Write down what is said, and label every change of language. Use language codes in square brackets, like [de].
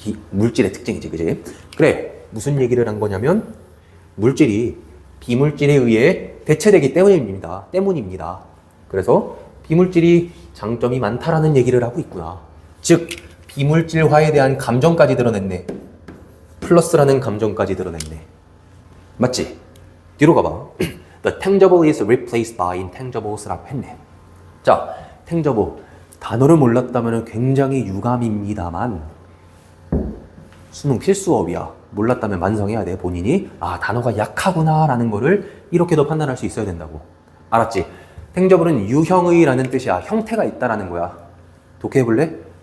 [ko] 물질의 특징이지, 그지? 그래, 무슨 얘기를 한 거냐면 물질이 비물질에 의해 대체되기 때문입니다. 그래서 비물질이 장점이 많다라는 얘기를 하고 있구나. 즉, 비물질화에 대한 감정까지 드러냈네. 플러스라는 감정까지 드러냈네. 맞지? 뒤로 가봐. [en] The tangible is replaced by intangibles [ko] 라고 했네. 자, tangible. 단어를 몰랐다면 굉장히 유감입니다만 수능 필수어휘야. 몰랐다면 만성해야 돼. 본인이 아, 단어가 약하구나 라는 거를 이렇게도 판단할 수 있어야 된다고. 알았지? tangible은 유형의라는 뜻이야. 형태가 있다라는 거야. 독해해볼래?